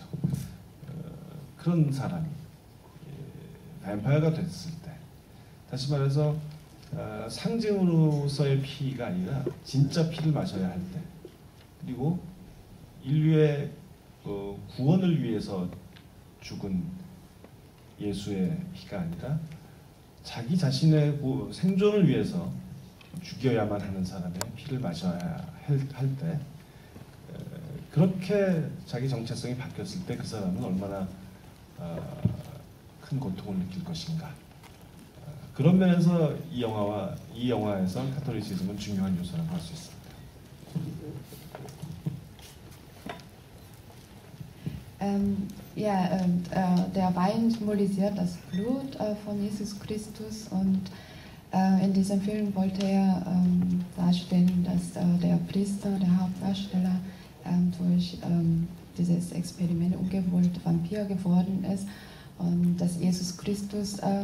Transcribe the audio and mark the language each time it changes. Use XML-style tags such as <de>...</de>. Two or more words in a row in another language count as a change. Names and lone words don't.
<ko>그런 사람이 뱀파이어가 됐을 때, 다시 말해서 상징으로서의 피가 아니라 진짜 피를 마셔야 할 때, 그리고 인류의 구원을 위해서 죽은 예수의 피가 아니라 자기 자신의 생존을 위해서 죽여야만 하는 사람의 피를 마셔야 할 때, 그렇게 자기 정체성이 바뀌었을 때 그 사람은 얼마나 큰 고통을 느낄 것인가. 그런 면에서 이 영화에서 카톨리시즘은 중요한 요소라고 할 수 있습니다.</ko> <de>Der Wein symbolisiert das Blut von Jesus Christus und in diesem Film wollte er darstellen, dass der Priester, der Hauptdarsteller, durch dieses Experiment ungewollt Vampir geworden ist und dass Jesus Christus</de>